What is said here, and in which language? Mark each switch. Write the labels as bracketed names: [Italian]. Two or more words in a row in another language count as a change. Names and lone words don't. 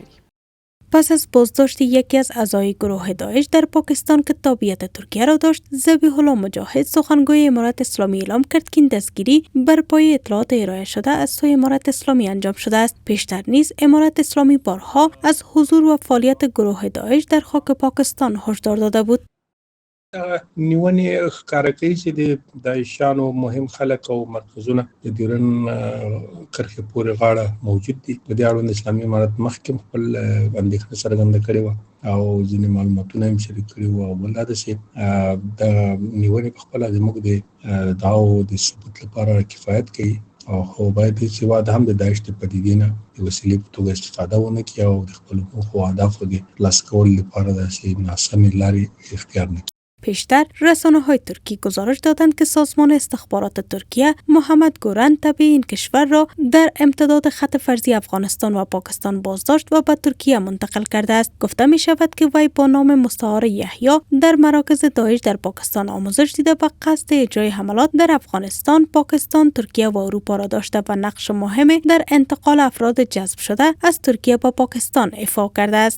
[Persian] پس از بازداشت یکی از اعضای گروه داعش در پاکستان که تابعیت ترکیه را داشت، ذبیح الله مجاهد سخنگوی امارت اسلامی اعلام کرد که این دستگیری بر پایه اطلاعات ارائه شده از سوی امارت اسلامی انجام شده است. پیشتر نیز امارت اسلامی بارها از حضور و فعالیت گروه داعش در خاک پاکستان هشدار داده بود. [Pashto] نیونې ښکاره کوي چې د داعشیانو مهم خلک او مرکزونه د ډیورن کرښې پورې غاړه موجود دي. په دې اړوند اسلامي امارت مخکې خپل اندېښنه څرګنده کړې وه او ځینې معلوماتونه هم شریک کړي وو او بل دا ده چې د نیونې په خپله زموږ د ادعاو د ثبوت لپاره کفایت کوي او خو باید هېڅ هېواد هم د داعش د پدیدې نه د وسیلې په توګه استفاده ونه کړي او د خپلو موخو او اهدافو د ترلاسه کولو لپاره داسې ناسمې لارې اختیار نه کړي. [Persian] پیشتر رسانه‌های ترکی گزارش دادند که سازمان استخبارات ترکیه محمد گورن تبع این کشور را در امتداد خط فرضی افغانستان و پاکستان بازداشت و به ترکیه منتقل کرده است. گفته می شود که وی با نام مستعار یحیی در مراکز داعش در پاکستان آموزش دیده و قصد اجرای حملات در افغانستان، پاکستان، ترکیه و اروپا را داشته و نقش مهمی در انتقال افراد جذب شده از ترکیه به پاکستان ایفا کرده است.